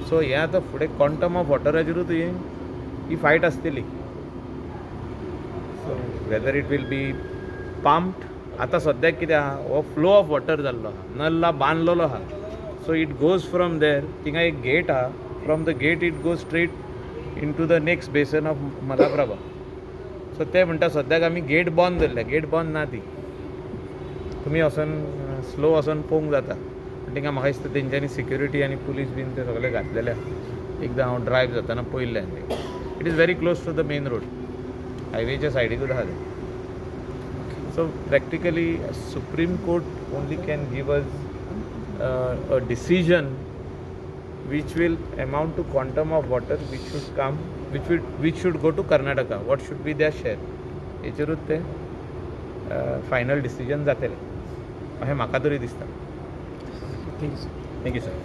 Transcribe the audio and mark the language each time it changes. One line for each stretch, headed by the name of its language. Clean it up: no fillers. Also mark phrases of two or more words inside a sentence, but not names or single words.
Konkani: सो हें आतां फुडें
English: quantum of
Konkani: वॉटराचेरूच ही फायट आसतली.
English: So whether it will be pumped
Konkani: आतां सद्याक कितें आहा हो
English: flow of water
Konkani: जाल्लो आहा नल्ला बांदलेलो आहा
English: So it goes from there
Konkani: थिंगा एक गेट आहा
English: From the gate it goes straight into the next basin of Malaprabha.
Konkani: सो ते म्हणटा सद्याक आमी गेट बंद दवरल्या गेट बंद ना ती तुमी वचोन स्लो वचोन पळोवंक जाता. थिंगा म्हाका दिसता तेंच्यांनी सिक्युरिटी आनी पुलीस बीन ते सगळे घातलेले आहा. एकदां हांव ड्रायव्ह जाताना पळयल्लें
English: It is very close to the main road
Konkani: हायवेच्या सायडीकूच आहा ते.
English: So practically Supreme Court only can give us a decision which will amount to quantum of water which should come which should go to Karnataka, what should be their share
Konkani: हेचेरूच ते फायनल डिसिजन जातलें अशें म्हाका तरी दिसता.
English: Thank you sir.